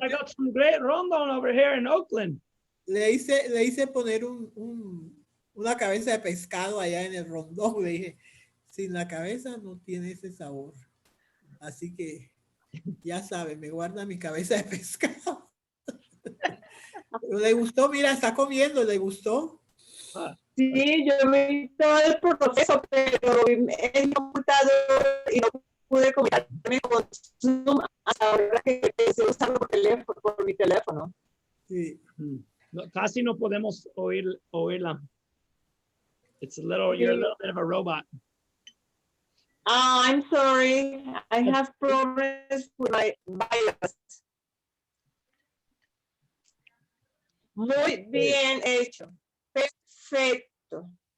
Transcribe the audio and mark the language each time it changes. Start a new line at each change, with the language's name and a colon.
English: I got some great Rondón over here in Oakland.
Spanish: Le hice poner una cabeza de pescado allá en el Rondón. Le dije, sin la cabeza no tiene ese sabor. Así que, ya sabe, me guarda mi cabeza de pescado. Le gustó, mira, está comiendo, le gustó. Sí, yo vi todo el proceso, pero he notado y no pude comunicarme con Zoom hasta ahora que estoy usando por mi teléfono. Sí. No, casi no podemos oírla.
English: It's you're a little bit of a robot. I'm sorry, I have problems with my virus.
Spanish: Muy bien hecho. Perfecto.